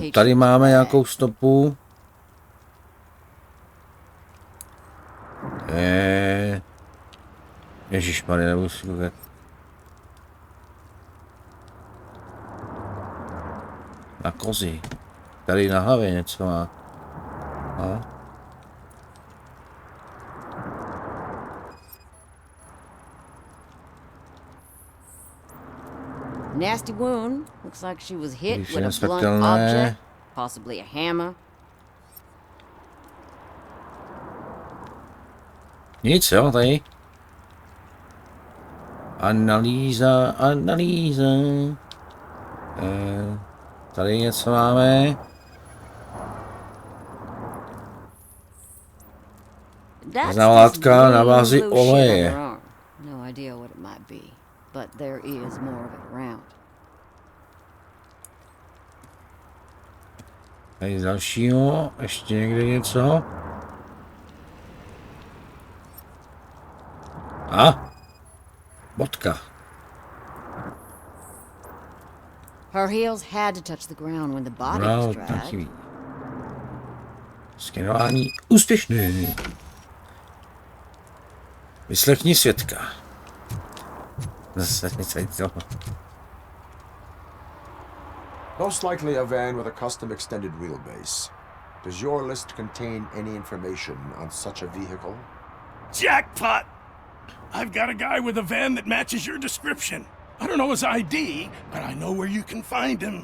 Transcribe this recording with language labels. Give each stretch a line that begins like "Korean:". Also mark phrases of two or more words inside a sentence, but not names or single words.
Czech: Tady máme nějakou stopu. Ježišmarja, nebudu si koukat. Na kozy. Tady na hlavě něco má. No.
English: Nasty wound. Looks like she was hit with a blunt object, possibly a hammer.
Czech: Nic, jo, tady. Analýza. Tady něco máme. Zná látka na bázi oleje.
English: No idea what it might be, but there is more of it around.
Czech: Tady z dalšího, ještě někde něco. A? Bodka.
English: Her heels had to touch the ground when the body
Czech: No,
English: was dragged.
Czech: taky. Skenování úspěšný. Vyslechni svědka. Zase něco.
English: Most likely a van with a custom extended wheelbase. Does your list contain any information on such a vehicle? Jackpot! I've got a guy with a van that matches your description. I don't know his ID, but I know where you can find him.